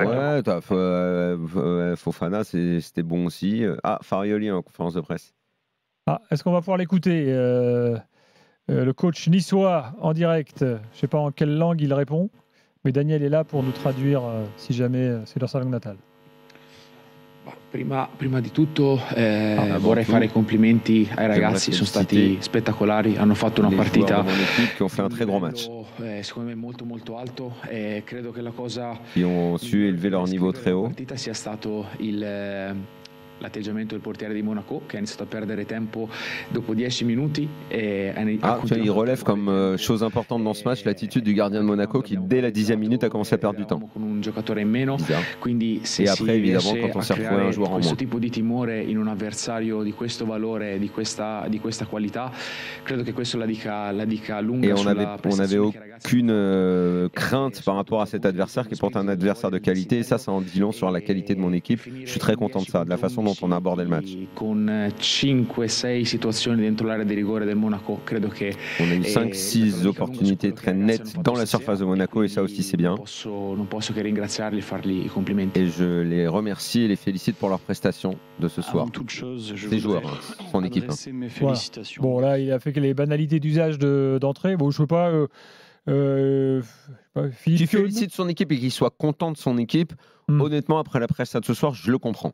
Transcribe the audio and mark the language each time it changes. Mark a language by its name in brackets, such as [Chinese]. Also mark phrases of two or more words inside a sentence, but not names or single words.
[French] Fofana, c'était bon aussi. Farioli en conférence de presse. Est-ce qu'on va pouvoir l'écouter le coach niçois en direct, je ne sais pas en quelle langue il répond, mais Daniel est là pour nous traduire si jamais c'est dans sa langue natale. [Italian] Prima di tutto vorrei fare i complimenti ai ragazzi, sono stati spettacolari, hanno fatto una partita [French] qui ont fait un très gros match. [Italian] Secondo me molto alto e credo che la cosa [French] qui ont su élever leur niveau très haut. [Italian] Partita sia stato l'atteggiamento del portiere di Monaco che ha iniziato a perdere tempo dopo 10 minuti [French] il relève comme chose importante dans ce match l'attitude du gardien de Monaco qui dès la 10e minute a commencé à perdre du temps. [Italian] Con un giocatore in meno, quindi se [French] et après évidemment quand on s'est retrouvé un joueur en moins. [Italian] Questo tipo di timore in un avversario di questo valore, di questa qualità, credo che questo la dica lunga. [French] Et on avait aucune crainte par rapport à cet adversaire qui est pourtant un adversaire de qualité et ça en dit long sur la qualité de mon équipe. Je suis très content de ça, de la façon dont on a abordé le match. [Italian] Con 5-6 situazioni dentro l'area di rigore del Monaco, credo che [French] on a eu 5-6 opportunités très nettes dans la surface de Monaco et ça aussi c'est bien. [Italian] Non posso che ringraziarli e fargli i complimenti. [French] Et je les remercie et les félicite pour leur prestation de ce soir. Ces joueurs, son équipe. Voilà. Bon là, il a fait les banalités d'usage d'entrée. Bon, je ne sais pas. Qui félicite son équipe et qu'il soit content de son équipe, honnêtement, après la presse de ce soir, je le comprends.